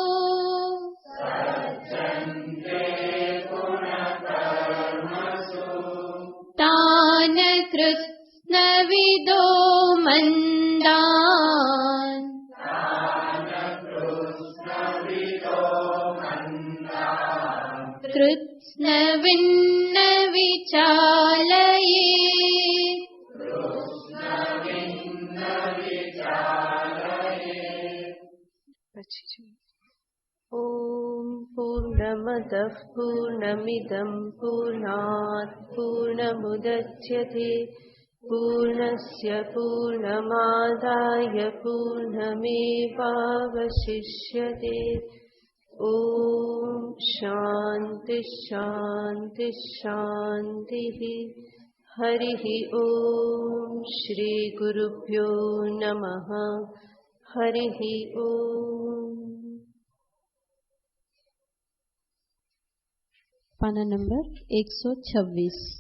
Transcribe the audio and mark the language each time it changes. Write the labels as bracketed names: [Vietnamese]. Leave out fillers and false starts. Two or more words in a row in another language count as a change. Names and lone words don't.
[Sanskrit] તાન કૃત્સ્નવિદો મંદાન કૃત્સ્નવિન્ન વિચાલયે. પછી ॐ પૂર્ણમદઃ પૂર્ણમિદં પૂર્ણાત પૂર્ણમુદચ્યતે પૂર્ણસ્ય પૂર્ણમાદાય પૂર્ણમેવાવશિષ્યતે. ઓમ શાંતિ શાંતિ શાંતિ. હરિઃ ઓમ શ્રી ગુરુભ્યો નમઃ. હરિઃ ઓમ. [Gujarati] પાના નંબર 126.